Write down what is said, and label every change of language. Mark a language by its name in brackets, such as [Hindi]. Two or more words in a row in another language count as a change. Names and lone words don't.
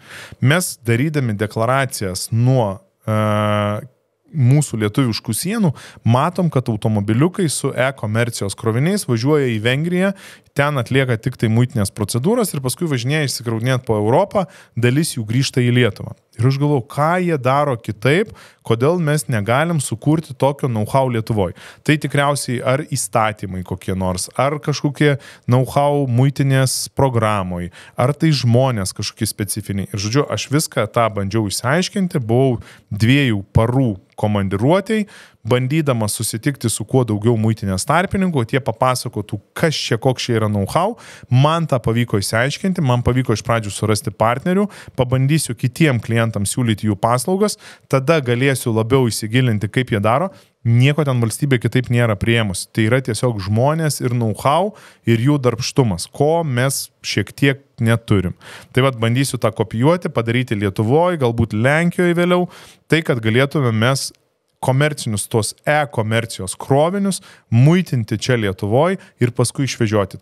[Lithuanian] Mes darydami deklaracijas nuo mūsų lietuviškų sienų, matom, kad automobiliukai su e-komercijos kroviniais važiuoja į Vengriją, ten atlieka tik tai muitinės procedūras ir paskui važinėja išsikraudinėti po Europą, dalis jų grįžta į Lietuvą. Ir aš galvoju, ką jie daro kitaip, kodėl mes negalim sukurti tokio know-how Lietuvoje. Tai tikriausiai ar įstatymai kokie nors, ar kažkokie know-how muitinės programoje, ar tai žmonės kažkokie specifiniai. Ir žodžiu, aš viską tą bandžiau išsiaiškinti, buvau 2 parų komandiruotėjai, bandydamas susitikti su kuo daugiau muitinės tarpininkų, tie papasakotų, kas čia, koks čia yra know-how, man tą pavyko išsiaiškinti, man pavyko iš pradžių surasti partnerių, pabandysiu kitiem klientams siūlyti jų paslaugas, tada galėsiu labiau įsigilinti, kaip jie daro, nieko ten valstybė kitaip nėra priėmus. Tai yra tiesiog žmonės ir know-how ir jų darbštumas, ko mes šiek tiek neturim. Tai vat bandysiu tą kopijuoti, padaryti Lietuvoje, galbūt Lenkijoje vėliau, tai kad galėtume mes komercinius tos e-komercijos krovinius muitinti čia Lietuvoje ir paskui išvežioti.